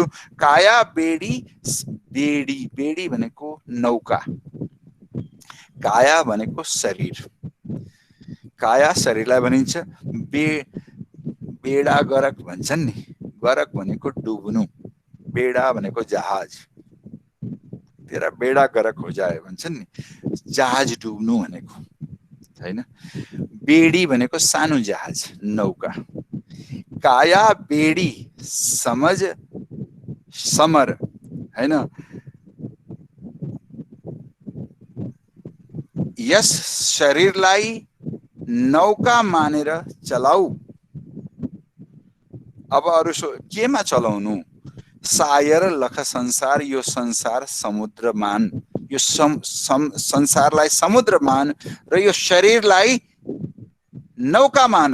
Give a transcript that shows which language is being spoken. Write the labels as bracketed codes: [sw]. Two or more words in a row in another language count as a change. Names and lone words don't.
[ne] काया बेडी, बेडी बेडी भनेको नौका, काया भनेको शरीर, काया शरीरलाई भनिन्छ। [hi] बेडा गरक [ne] भन्छन् नि, गरक भनेको डुब्नु, बेडा भनेको जहाज, [hi] तेरा बेडा गरक हो जाए [ne] भन्छन् नि, जहाज डुब्नु भनेको हैन। बेडी भनेको सानो जहाज, नौका। [hi] काया बेडी समझ [ne] समर हैन। यस शरीरलाई नौका मानेर चलाऊ। अब अरु केमा चलाउनु? [hi] सायर लख संसार, [ne] यो संसार समुद्रमान, यो संसारलाई समुद्रमान र यो शरीरलाई नौका मान।